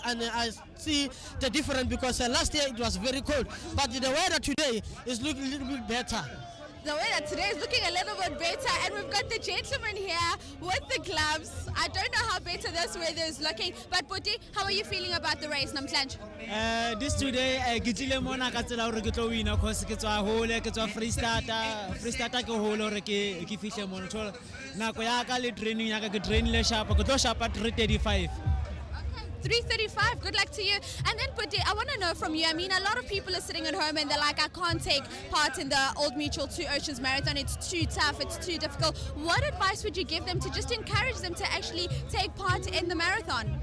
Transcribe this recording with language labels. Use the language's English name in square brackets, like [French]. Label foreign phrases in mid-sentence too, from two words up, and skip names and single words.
[English] And I see the difference because last year it was very cold. But the weather today is looking a little bit better. The weather today is looking a little bit better, and we've got the gentleman here with the gloves. I don't know how better this weather is looking, but Buti, how are you feeling about the race, Namhlanje? This today, [Southern Sotho] ke tlile mona ka tsela hore ke tlo wina cause ke tswa hole, ke tswa Free State ke hole hore ke fihle mona. So nako ya ka le training ya ka ke trainile sharp, ke tlo [English] sharp at [Southern Sotho] 3:35. [English] 3:35, good luck to you. And then Puti, I want to know from you, I mean, a lot of people are sitting at home and they're like, I can't take part in the Old Mutual Two Oceans Marathon, it's too tough, it's too difficult. What advice would you give them to just encourage them to actually take part in the marathon?